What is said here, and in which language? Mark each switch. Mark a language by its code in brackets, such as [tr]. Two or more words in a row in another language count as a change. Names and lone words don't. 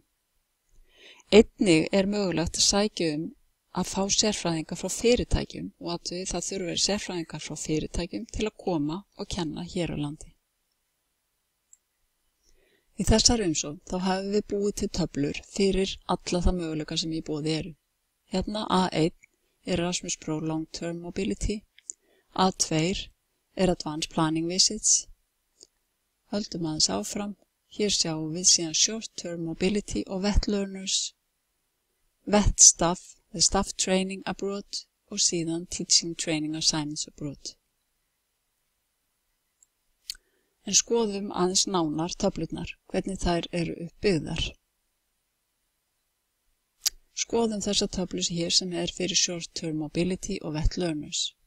[is] Einnig er mögulegt að sækja að fá sérfræðinga frá fyrirtækjum og það þurfa verið sérfræðingar frá fyrirtækjum til að koma og kenna hér á landi. Í þessari umsókn þá hafum við búið til töflur fyrir alla það möguleika sem í boði eru. Hérna A1 er Erasmus Pro Long Term Mobility, A2 er Advanced Planning Visits. Höldum aðeins áfram, hér sjáum við síðan Short Term Mobility og Vet Learners, Vet Staff, The Staff Training Abroad og síðan Teaching Training Assignments Abroad. En skoðum aðeins nánar töflurnar, hvernig þær eru uppbyggðar. Skoðum þessa töflu hér sem er fyrir Short Term Mobility og Vet Learners.